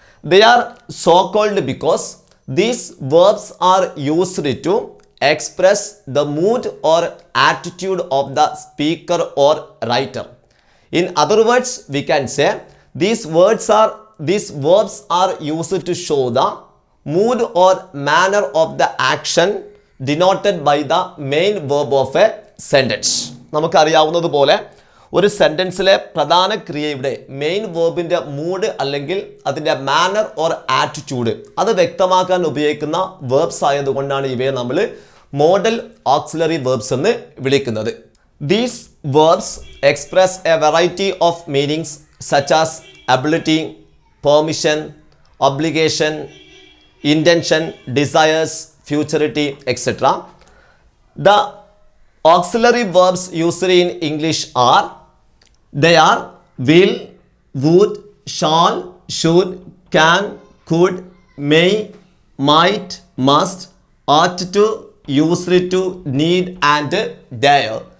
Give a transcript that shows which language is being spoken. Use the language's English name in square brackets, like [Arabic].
[English] They are so called because these verbs are used to express the mood or attitude of the speaker or writer. In other words, we can say these verbs are used to show the mood or manner of the action denoted by the main verb of a sentence. [Malayalam] നമുക്കറിയാവുന്നതുപോലെ ഒരു സെൻറ്റൻസിലെ പ്രധാന ക്രിയയുടെ main വേർബിൻ്റെ mood അല്ലെങ്കിൽ അതിൻ്റെ [English] manner or attitude [Malayalam] അത് വ്യക്തമാക്കാൻ ഉപയോഗിക്കുന്ന verbs ആയതുകൊണ്ടാണ് ഇവയെ നമ്മൾ മോഡൽ ഓക്സിലറി വേർബ്സ് എന്ന് വിളിക്കുന്നത്. [English] These verbs express a variety of meanings such as ability, permission, obligation, intention, desires, futurity, etc. The auxiliary verbs used in English are will, would, shall, should, can, could, may, might, must, ought to, used to, need and dare.